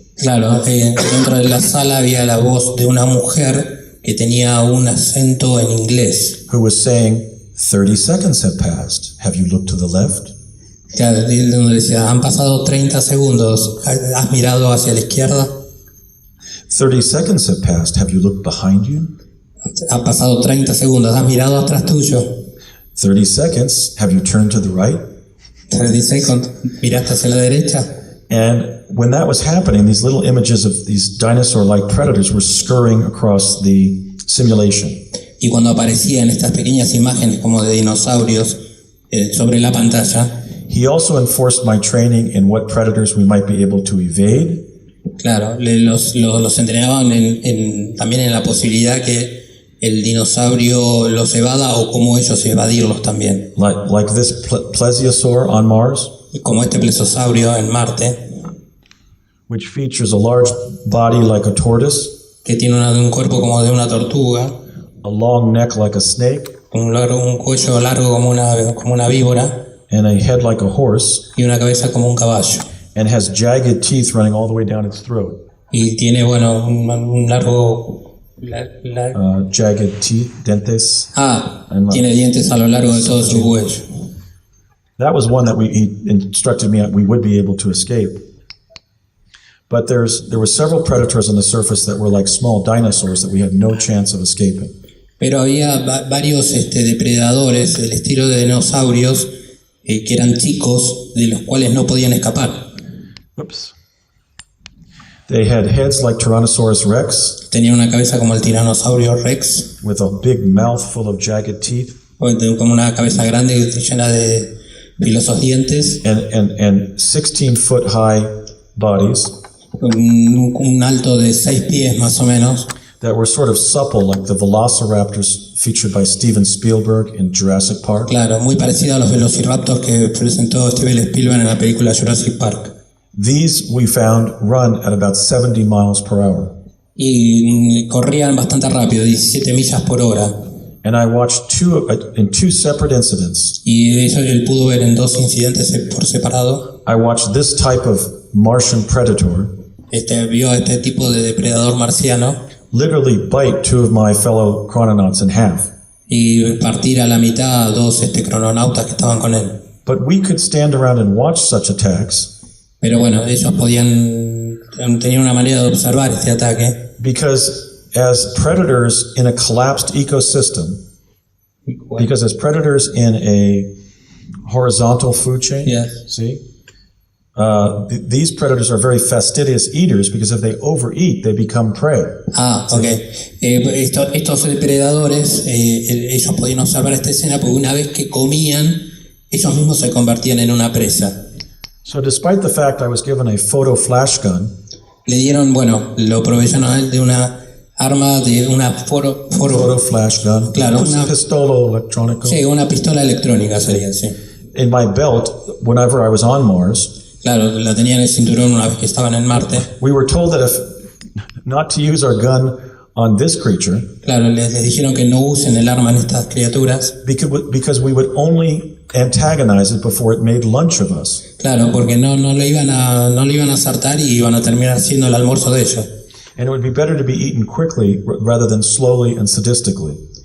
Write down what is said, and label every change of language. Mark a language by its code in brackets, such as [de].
[es] Claro, dentro de la sala había la voz de una mujer que tenía un acento en inglés. [en] Who was saying, 30 seconds have passed. Have you looked to the left? [es] Claro, donde decía, han pasado 30 segundos, ¿has mirado hacia la izquierda? [en] 30 seconds have passed. Have you looked behind you? [es] Han pasado 30 segundos, ¿has mirado atrás tuyo? [en] 30 seconds. Have you turned to the right? [es] 30 segundos, ¿miraste hacia la derecha? [en] And when that was happening, these little images of these dinosaur-like predators were scurrying across the simulation. [es] Y cuando aparecían estas pequeñas imágenes como de dinosaurios sobre la pantalla, [en] he also enforced my training in what predators we might be able to evade. [es] Claro, los entrenaban también en la posibilidad que el dinosaurio los evada o cómo ellos evadirlos también. [en] Like this plesiosaur on Mars, [es] como este plesiosaurio en Marte, [en] which features a large body like a tortoise, [es] que tiene un cuerpo como de una tortuga, [en] a long neck like a snake, [es] un cuello largo como una víbora, [en] and a head like a horse, [es] y una cabeza como un caballo. [en] And has jagged teeth running all the way down its throat. [es] Y tiene, bueno, un largo... [en] jagged teeth, dentes. [es] Tiene dientes a lo largo de todo su cuello. [en] That was one that he instructed me we would be able to escape. But there were several predators on the surface that were like small dinosaurs that we had no chance of escaping. [es] Pero había varios depredadores del estilo de dinosaurios que eran chicos, de los cuales no podían escapar. [en] Oops. They had heads like Tyrannosaurus rex. [es] Tenían una cabeza como el tiranosaurio rex. [en] With a big mouth full of jagged teeth. [es] Como una cabeza grande llena de filosos dientes. [en] And 16-foot high bodies. [es] Un alto de 6 pies más o menos. [en] That were sort of supple, like the velociraptors featured by Steven Spielberg in Jurassic Park. [es] Claro, muy parecido a los velociraptors que presentó Steven Spielberg en la película Jurassic Park. [en] These we found run at about 70 miles per hour. [es] Y corrían bastante rápido, 17 millas por hora. [en] And I watched in two separate incidents. [es] Y eso él pudo ver en 2 incidentes por separado. [en] I watched this type of Martian predator. [es] Vio a este tipo de depredador marciano. [en] Literally bite 2 of my fellow chrononauts in half. [es] Y partir a la mitad a 2 crononautas que estaban con él. [en] But we could stand around and watch such attacks. [es] Pero bueno, ellos tenían una manera de observar este ataque. [en] Because as predators in a collapsed ecosystem, because as predators in a horizontal food chain, yes. See? These predators are very fastidious eaters because if they overeat, they become prey. Okay. [es] Estos depredadores, ellos podían observar esta escena porque una vez que comían, ellos mismos se convertían en una presa. [en] So despite the fact I was given a photo flash gun, [es] Le dieron, bueno, lo proveyeron a él de una arma, de una [en] photo flash gun, [es] Claro, una- pistolo electronico, sí, una pistola electrónica sería, sí. [en] in my belt whenever I was on Mars. [es] Claro, la tenía en el cinturón una vez que estaban en Marte. [en] We were told that if not to use our gun on this creature [es] Claro, les dijeron que no usen el arma en estas criaturas. [en] because we would only antagonize it before it made lunch of us. [es] Claro, porque no le iban a acertar y iban a terminar siendo el almuerzo de ellos. [en] And it would be better to be eaten quickly rather than slowly and sadistically.